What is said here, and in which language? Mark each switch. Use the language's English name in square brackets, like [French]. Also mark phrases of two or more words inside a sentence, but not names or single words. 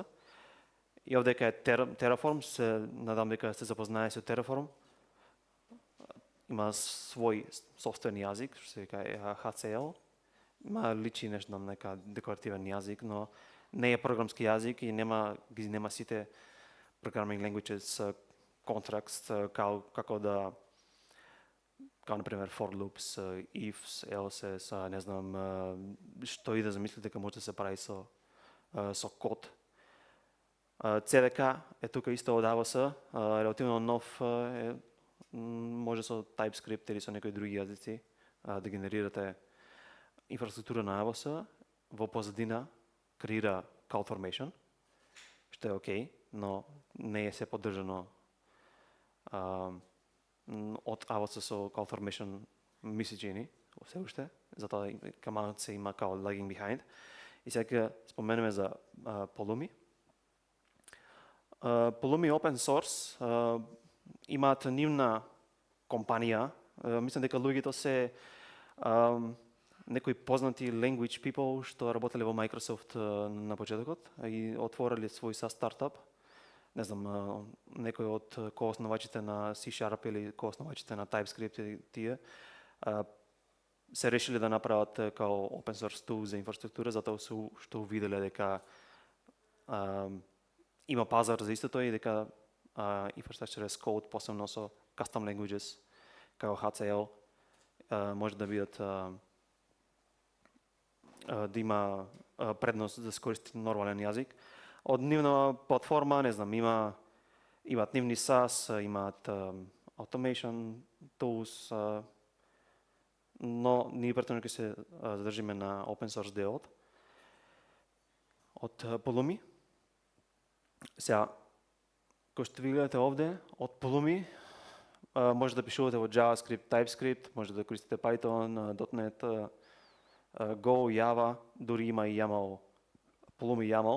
[Macedonian] И овде е Terraform, надам дека сте запознаени со Terraform. Има свој собствен јазик, што се вика HCL. Има личи нешто на нека декоративен јазик, но не е програмски јазик и нема сите [English] programming languages contracts [Macedonian] како например [English] for loops, ifs, elses, [Macedonian] не знам што и да замислите дека може да се прави со код. CDK е тука исто од AWS, релативно нов може со TypeScript или со некои други јазици да генерирате инфраструктура на AWS, во позадина креира CloudFormation, што е окей, но не е се поддржано од AWS со CloudFormation ми се чини, се уште, затоа каманот се има као [English] lagging behind. [Macedonian] И сега споменеме за Pulumi. Pulumi [English] open source [Macedonian] имаат нивна компанија, мислам дека луѓето се некои познати [English] language people [Macedonian] што работеле во Microsoft на почетокот и отвориле свој стартап. Не знам, некој од коосновачите на C# или коосновачите на TypeScript или тие се решиле да направат као [English] open source tool [Macedonian] за инфраструктура, затоа што увиделе дека има пазар за истото и дека [English] infrastructure as code, [Macedonian] посебно со [English] custom languages, [Macedonian] као HCL, може да бидат да има предност да се користи нормален јазик. Од нивна платформа, не знам, имаат нивни SaaS, имаат [English] automation tools, [Macedonian] но ние претhodно ќе се задржиме на [English] open source [Macedonian] делот од Pulumi. Сега, кој што ви гледате овде, од Pulumi може да пишувате во JavaScript, TypeScript, може да користите Python, .NET, Go, Java, дури има и YAML, Pulumi YAML.